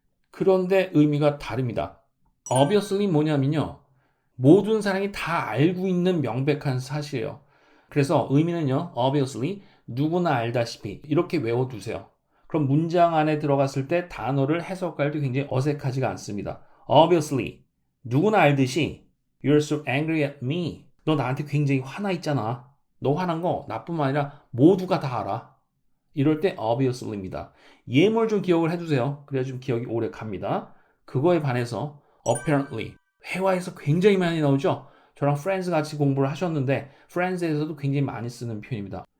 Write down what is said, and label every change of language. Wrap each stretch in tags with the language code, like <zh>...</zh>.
<ko>그런데 의미가 다릅니다. obviously 뭐냐면요. 모든 사람이 다 알고 있는 명백한 사실이에요. 그래서 의미는요, obviously, 누구나 알다시피 이렇게 외워두세요. 그럼 문장 안에 들어갔을 때 단어를 해석할 때 굉장히 어색하지가 않습니다.</ko> <en>obviously,</en> <ko>누구나 알듯이</ko> <en>you're so angry at me.</en> <ko>너 나한테 굉장히 화나 있잖아. 너 화난 거 나뿐만 아니라 모두가 다 알아. 이럴 때 obviously입니다. 예물 좀 기억을 해두세요. 그래야 좀 기억이 오래 갑니다. 그거에 반해서 apparently, 회화에서 굉장히 많이 나오죠. 저랑 프렌즈 같이 공부를 하셨는데 프렌즈에서도 굉장히 많이 쓰는 표현입니다.</ko>